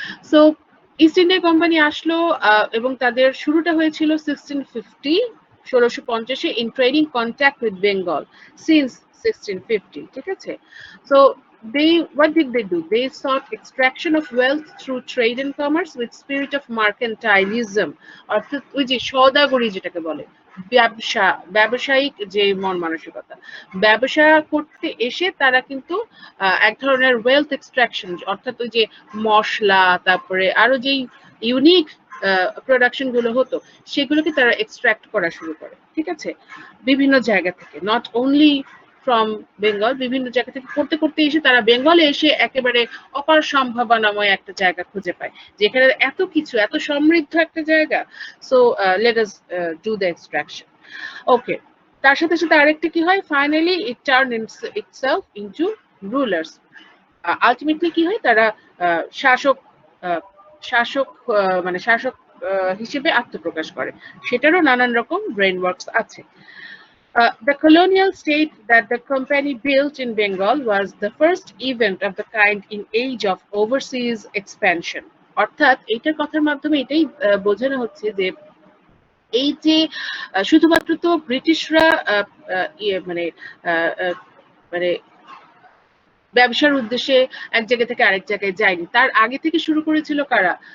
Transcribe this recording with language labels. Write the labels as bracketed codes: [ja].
[bn] So east India company আসলো এবং তাদের শুরুটা হয়েছিল 1650 [en] in trading contact with Bengal since [bn] 1650। ঠিক আছে, [en] So what did they do? They sought extraction of wealth through trade and commerce with spirit of mercantilism, [bn] অর্থাৎ ওই যে সওদাগরি যেটাকে বলে, ব্যবসায়িক যে মন মানসিকতা, ব্যবসা করতে এসে তারা কিন্তু এক ধরনের ওয়েলথ এক্সট্রাকশন, অর্থাৎ ওই যে মশলা, তারপরে আরো যেই ইউনিক প্রোডাকশন গুলো হতো সেগুলোকে তারা এক্সট্রাক্ট করা শুরু করে। ঠিক আছে, বিভিন্ন জায়গা থেকে, [en] not only from Bengal, [bn] বিভিন্ন জায়গা থেকে করতে করতে এসে তারা বেঙ্গলে এসে একেবারে অপার সম্ভাবনাময় একটা জায়গা খুঁজে পায়, যেখানে এত কিছু, এত সমৃদ্ধ একটা জায়গা। [en] So let us do the extraction. Okay, [bn] তার সাথে সাথে আরেকটা কি হয়, [en] Finally it turn itself into rulers. [bn] Ultimately কি হয়, তারা শাসক শাসক মানে শাসক হিসেবে আত্মপ্রকাশ করে, সেটারও নানান রকম ব্রেন ওয়ার্কস আছে। [en] The colonial state that the company built in Bengal was the first event of the kind in age of overseas expansion. [bn] অর্থাৎ এইটার কথার মাধ্যমে এটাই বোঝানো হচ্ছে যে এই যে শুধুমাত্র তো ব্রিটিশরা মানে মানে ব্যবসার উদ্দেশ্যে এক জায়গা থেকে আরেক জায়গায় যায়নি, তার আগে থেকে শুরু করেছিল কারা?